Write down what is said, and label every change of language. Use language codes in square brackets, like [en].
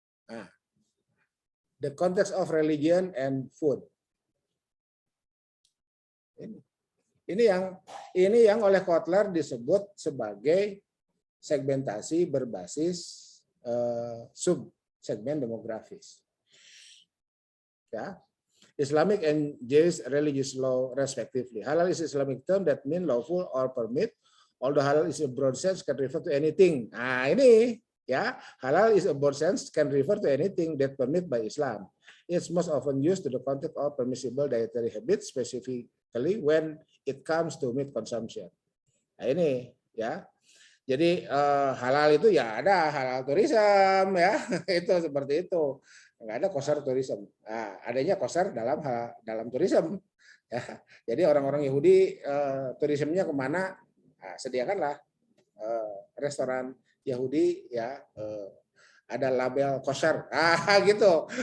[en] Nah, the context of religion and food. [id] Ini yang oleh Kotler disebut sebagai segmentasi berbasis sub segmen demografis. Ya. [en] Islamic and Jewish religious law respectively. Halal is Islamic term that mean lawful or permit. Although halal is a broad sense can refer to anything. [id] Nah, ini ya, [en] halal is a broad sense can refer to anything that permit by Islam. It's most often used to the context of permissible dietary habits, specifically when it comes to meat consumption. [id] Nah, ini ya. Jadi halal itu ya ada halal tourism ya, itu seperti itu. Nggak ada kosher tourism. Nah, adanya kosher dalam tourism. Ya. Jadi orang-orang Yahudi tourismnya kemana? Nah, sediakanlah restoran Yahudi ya ada label kosher. Gitu.